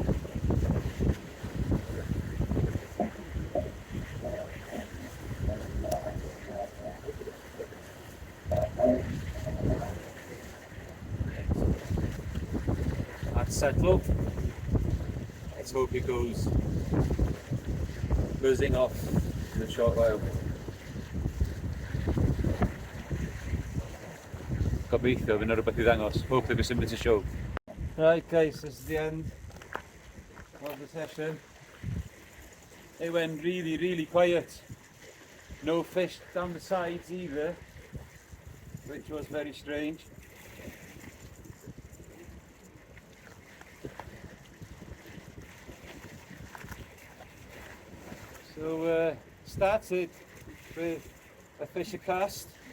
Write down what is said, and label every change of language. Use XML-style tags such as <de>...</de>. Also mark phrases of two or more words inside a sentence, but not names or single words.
<en>That's settled. Let's hope it goes buzzing off in a short while.</en> <cy>Gobeithio fydd 'na rhywbeth I ddangos.</cy> <en>Hopefully there's something to show. Right guys, this is the end of the session. It went really quiet. No fish down the sides either, which was very strange. So started with a fisher cast.</en>